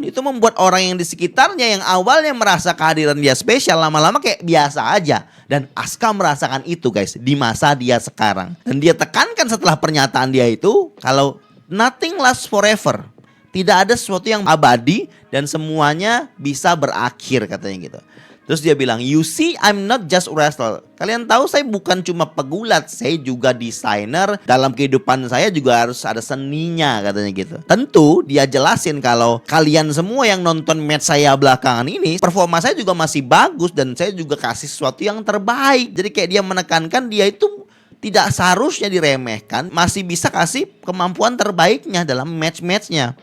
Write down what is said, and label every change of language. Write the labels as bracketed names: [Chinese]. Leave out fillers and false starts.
[Indonesian] Itu membuat orang yang di sekitarnya yang awalnya merasa kehadiran dia spesial, lama-lama kayak biasa aja. Dan Asuka merasakan itu guys di masa dia sekarang. Dan dia tekankan setelah pernyataan dia itu, kalau [English] nothing lasts forever. [Indonesian] Tidak ada sesuatu yang abadi dan semuanya bisa berakhir katanya gitu. Terus dia bilang, [English] you see I'm not just wrestler. [Indonesian] Kalian tahu saya bukan cuma pegulat, saya juga desainer. Dalam kehidupan saya juga harus ada seninya katanya gitu. Tentu dia jelasin kalau kalian semua yang nonton match saya belakangan ini, performa saya juga masih bagus dan saya juga kasih sesuatu yang terbaik. Jadi kayak dia menekankan dia itu tidak seharusnya diremehkan, masih bisa kasih kemampuan terbaiknya dalam match-matchnya.